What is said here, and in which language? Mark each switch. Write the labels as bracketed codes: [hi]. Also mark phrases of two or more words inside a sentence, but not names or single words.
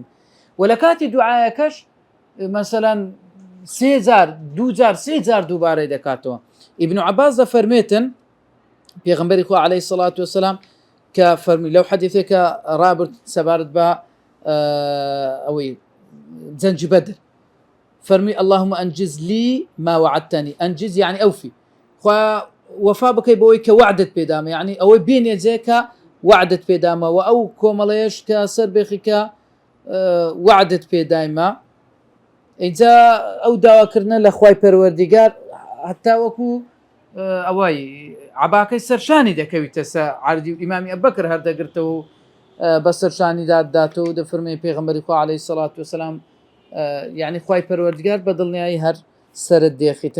[ckb] و لە کاتی دوعایەکەش مەسەلەن 3 جار 2 جار 3 جار دووبارەی دەکاتەوە. ئیبن عەباس دەفەرمێتن پێغەمبەری خوا [ar] عەلەیهی سەڵات وەسەلام [ckb] کە فەرمی لەو حەدیثێکە ڕابرد سەبارەت بە ئەوەی جەنجی بەدر، فەرمی [ar] اللهم أنجز لي ما وعدتني، أنجز يعني أوفي، [ckb] خوا وفا بکەی بەوەی کە وعدت پێدامە، یعنی ئەوەی بێنێجێ کە وعدت پێدامە، و ئەو کۆمەڵەیەش کە سەر بێخی کە وعدت پێدایمە. ئینجا ئەو داواکردنە لە خوای پەروەردگار هەتا وەکو ئەوەی عەباکەی سەرشانی دەکەویتە سەر عەردی ئیمامی ئەبوبەکر هەردەگرتەوە و بە سەرشانی داداتەوە، دەفەرمێ پێغەمبەری خوا [ar] عەلەیهی سەڵات وەسەلام [ckb] یعنی خوای پەروەردگار بە دڵنیایی هەر سرت دێخیتن.